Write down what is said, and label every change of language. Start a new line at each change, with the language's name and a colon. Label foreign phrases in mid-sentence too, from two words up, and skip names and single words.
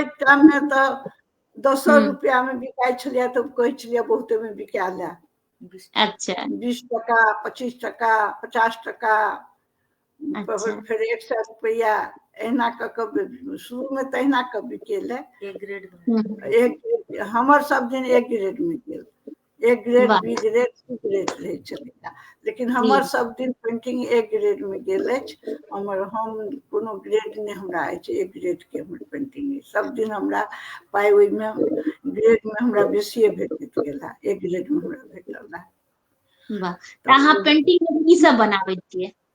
Maithili: ओहि टाइम में तऽ 10 रुपया में बिकाइ छलियै, तऽ कहै छलियै बहुते में बिकाय ले। अच्छा 20 टका, 25 टका, 50 टका, अच्छा फेर 100 रुपया, एहिना कऽ कऽ शुरू में तहिना कऽ बिकेलै। हमर सब दिन एक ग्रेड में गेल, A ग्रेड, वाह B ग्रेड, C ग्रेड रहै छलै, लेकिन जी हमर सब दिन पेंटिंग A ग्रेड में गेल अछि। हम कोनो ग्रेड नहि हमरा अछि, A ग्रेड के हमर पेंटिंग अछि। सब दिन हमरा पाइ ओहिमे ग्रेड में हमरा बेसिए भेटैत गेल है, A ग्रेड में हमरा भेटल है। वाह, तऽ अहाँ पेंटिंग में की सब बनाबै छियै?